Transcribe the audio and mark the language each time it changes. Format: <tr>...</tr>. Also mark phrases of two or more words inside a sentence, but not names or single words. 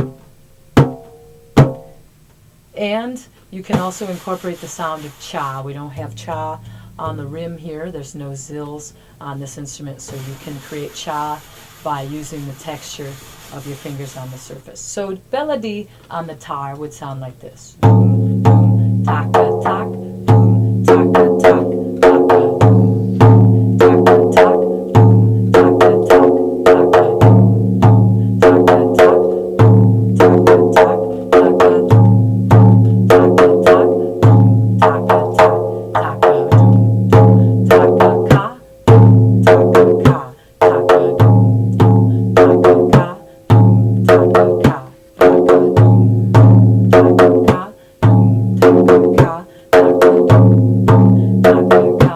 <en>And you can also incorporate the sound of cha. We don't have cha on the rim here. There's no zills on this instrument, so you can create cha by using the texture of your fingers on the surface. So melody on the tar would sound like this. Doom, doom, taka, tak, doom, taka, tak, taka, doom, doom, taka, tak, doom, taka, tak, taka, doom, doom, taka, tak, doom, taka, tak, taka, doom, doom, taka, tak, doom, taka, tak, taka, doom, doom, taka, ka, doom, taka, ka, taka, doom, doom, taka, ka, doom, taka, ka, taka, doom, doom, taka, ka, doom, taka, ka, taka, doom, doom, taka,</en>